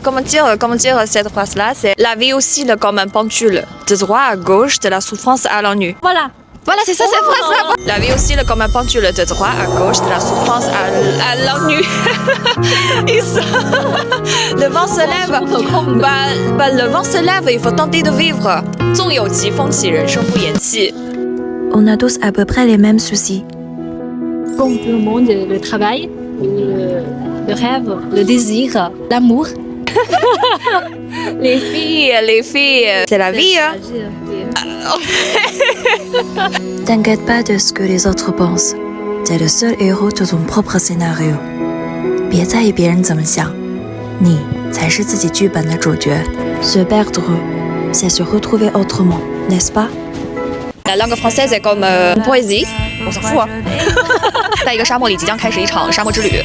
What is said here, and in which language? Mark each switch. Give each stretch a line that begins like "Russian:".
French: Comment dire cette phrase-là? C'est la vie aussi comme un pendule, de droite à gauche, de la souffrance à l'ennui. Voilà, c'est ça, cette phrase-là. La vie aussi comme un pendule, de droite à gauche, de la souffrance à l'ennui. Le vent se lève. Le vent se lève, il faut tenter de vivre.
Chinese: 纵有疾风起，人生不言弃。
French: On a tous à peu près les mêmes soucis. Comme tout le monde, le travail, le rêve, le désir, l'amour. Les filles, c'est la vie. Hein? T'inquiète pas de ce que les autres pensent. T'es le seul héros de ton propre scénario.
Chinese: 别在意别人怎么想，你才是自己剧本的主角。
French: Se perdre, c'est se retrouver autrement, n'est-ce pas? La langue française est comme une poésie. On s'en fout.
Chinese: 在一个沙漠里，即将开始一场沙漠之旅。